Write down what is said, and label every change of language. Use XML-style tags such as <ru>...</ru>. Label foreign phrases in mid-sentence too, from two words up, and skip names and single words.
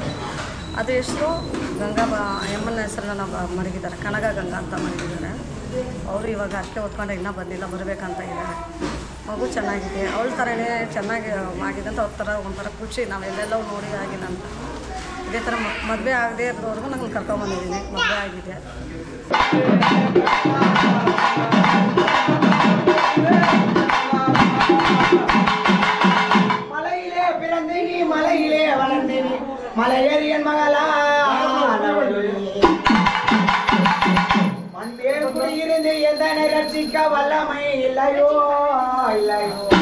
<kn>ಅದು ಹೆಸರು ಗಂಗಾ ಎಮ್ಮನ ಹೆಸರನ್ನ ಮಡಗಿದ್ದಾರೆ, ಕನಗ ಗಂಗಾ ಅಂತ ಮಡಗಿದ್ದಾರೆ. ಅವರು ಇವಾಗ ಅಕ್ಕೆ ಹೊತ್ಕೊಂಡು ಇನ್ನೂ ಬಂದಿಲ್ಲ, ಬರಬೇಕಂತ ಇದ್ದಾರೆ. ಮಗು ಚೆನ್ನಾಗಿದೆ, ಅವಳ ಥರನೇ ಚೆನ್ನಾಗಿ ಆಗಿದೆ ಅಂತ ಅವ್ರ ಥರ ಒಂಥರ ಖುಷಿ. ನಾವು ಎಲ್ಲೆಲ್ಲೋ ನೋಡಿ ಆಗಿದೆ ಅಂತ. ಇದೇ ಥರ ಮದುವೆ ಆಗದೆ ಇರೋವರೆಗೂ ನಾನು ಕರ್ಕೊಂಬಂದಿದ್ದೀನಿ. ಮದುವೆ ಆಗಿದೆ.</kn> <ta>மலையிலே பிறந்தேனி மலையிலே வளர்ந்தேனி மலையேறியன் மகளா மண்பே குடியிருந்து எந்தனை ரட்சிக்க வல்லமை இல்லையோ இல்லையோ</ta>